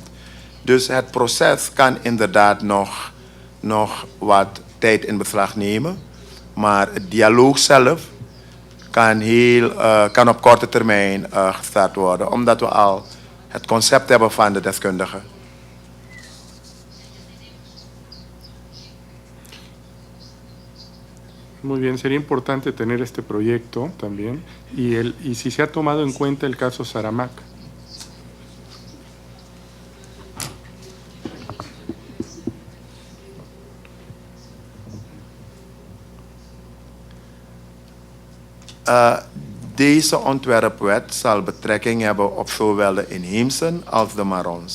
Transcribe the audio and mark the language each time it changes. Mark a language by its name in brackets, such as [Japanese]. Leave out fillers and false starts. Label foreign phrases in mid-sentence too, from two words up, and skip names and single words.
[Dutch] Dus het proces kan inderdaad nog wat tijd in beslag nemen, maar het dialoog zelf kan op korte termijn gestart worden, omdat we al het concept hebben van de deskundigen. [Spanish] Muy bien, sería importante tener este proyecto también y si se ha tomado en cuenta el caso Saramac. [Dutch] Deze ontwerpwet zal betrekking hebben op zowel de inheemsen als de Marons.